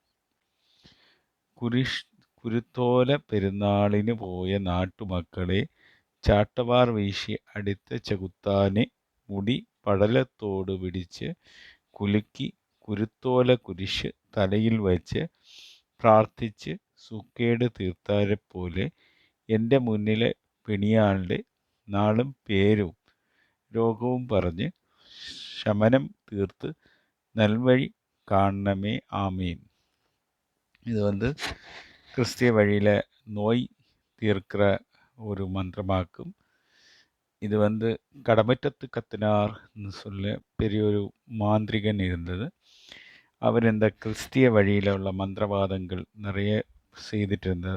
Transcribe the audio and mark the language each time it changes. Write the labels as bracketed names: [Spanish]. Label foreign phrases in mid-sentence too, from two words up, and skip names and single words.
[Malayalam] കുരുത്തോല പെരുന്നാളിന് പോയ നാട്ടുമക്കളെ ചാട്ടവാർ വീശി അടുത്ത ചെകുത്താനെ മുടി പടലത്തോട് പിടിച്ച് കുലുക്കി കുരുത്തോല കുരിശ് തലയിൽ വെച്ച് പ്രാർത്ഥിച്ച് സുക്കേട് തീർത്താരെ പോലെ എൻ്റെ മുന്നിലെ പിണിയാളുടെ നാളും പേരും രോഗവും പറഞ്ഞ് ശമനം തീർത്ത് നൽവഴി കാണണമേ ஆமீன். [Tamil] இது கிறிஸ்திய வழியில் நோய் தீர்க்கிற ஒரு மந்திரமாக்கும். இது கடமற்றத்து கத்தினார்னு சொல்ல பெரிய ஒரு மாந்திரிகன் இருந்தது. அவர் இந்த கிறிஸ்திய வழியில் உள்ள மந்திரவாதங்கள் நிறைய செய்துட்டு இருந்தது.